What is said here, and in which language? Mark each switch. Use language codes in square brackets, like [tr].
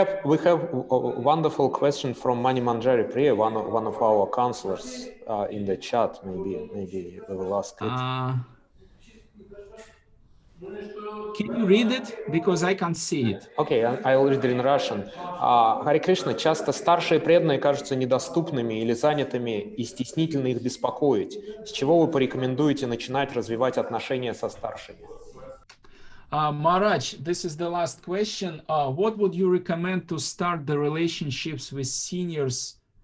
[en] We have a wonderful question from Mani Manjari Priya, one of our counselors in the chat. Maybe we will ask it. Can you read it? Because I can't see it. Okay, I will read it in Russian. [ru] Харе Кришна, часто старшие преданные кажутся недоступными или занятыми, и стеснительно их беспокоить. С чего вы порекомендуете начинать развивать отношения со старшими? [en] Maharaj, this is the last question. What would you recommend to start the relationships with seniors?